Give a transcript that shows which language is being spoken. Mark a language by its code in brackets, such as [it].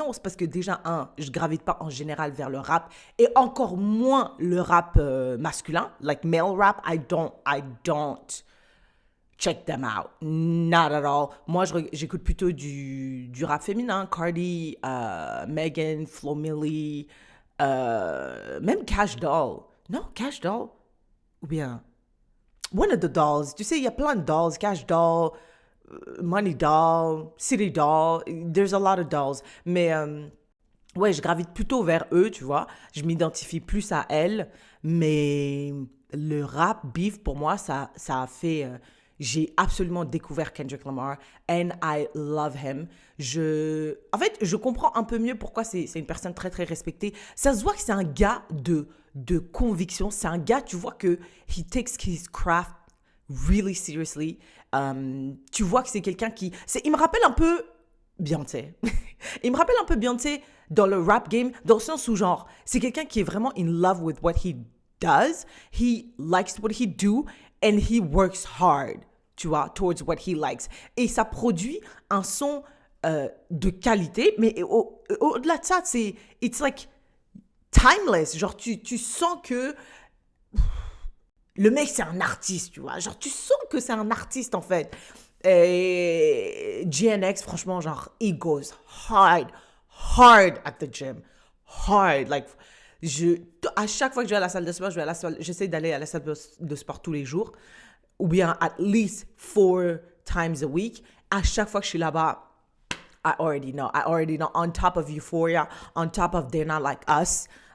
[fr] Non, c'est parce que déjà, je gravite pas en général vers le rap. Et encore moins le rap masculin. [en] Like male rap, I don't check them out. Not at all. [fr] Moi, j'écoute plutôt du rap féminin. Cardi, Megan, Flo Milli, même Cash Doll. Non, Cash Doll. Ou bien, [en] one of the dolls. [fr] Tu sais, il y a plein de dolls. Cash Doll, Money Doll, City Doll. [en] There's a lot of dolls. [fr] Mais, ouais, je gravite plutôt vers eux, tu vois. Je m'identifie plus à elles. Mais le rap beef, pour moi, ça a fait... j'ai absolument découvert Kendrick Lamar [en] and I love him. [fr] En fait, je comprends un peu mieux pourquoi c'est une personne très, très respectée. Ça se voit que c'est un gars de conviction. C'est un gars, tu vois que [en] he takes his craft really seriously. [fr] Tu vois que c'est quelqu'un il me rappelle un peu Beyoncé. Il me rappelle un peu Beyoncé dans le rap game, dans le sens où, genre, c'est quelqu'un qui est vraiment [en] in love with what he does. He likes what he do and he works hard, [fr] tu vois, [en] towards what he likes. [fr] Et ça produit un son de qualité, mais au-delà de ça, [en] it's like timeless. [fr] Genre, tu sens que le mec, c'est un artiste, tu vois. Genre, tu sens que c'est un artiste, en fait. Et GNX, franchement, genre, [en] he goes hard at the gym. Hard. [fr] Like, à chaque fois que je vais à la salle de sport, j'essaie d'aller à la salle de sport tous les jours. Ou bien [en] at least 4 times a week. [fr] À chaque fois que je suis là-bas, [en] I already know. On top of Euphoria, on top of They're Not Like Us.